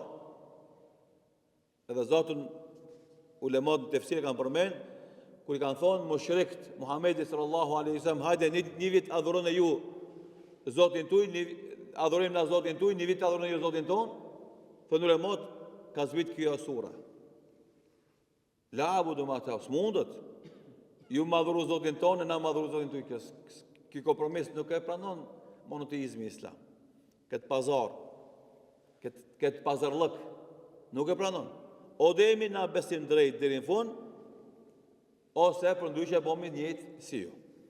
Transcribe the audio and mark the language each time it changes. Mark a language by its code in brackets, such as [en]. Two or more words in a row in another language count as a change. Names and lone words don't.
[sq] Edhe Zotën ulemat në tefsir kanë përmend, kur i kanë thonë mushrikt Muhamedi [ar] صلى الله عليه وسلم, [sq] hajde një vit adhuroni ju Zotin tuaj, adhurojmë na Zotin tuaj, një vit adhuroni ju Zotin ton. Thonë ulemat, ka zbrit kjo sura. [ar] لا أعبد ما ت, [sq] s'mundet. Ju më adhuru Zotin ton, na më adhuru Zotin tuaj. Ky kompromis nuk e pranon monoteizmi islam. Këtë pazar, këtë pazarllëk nuk e pranon. O dhe jemi na besim drejt deri në fund, ose për ndryshe bomi njëjtë si ju.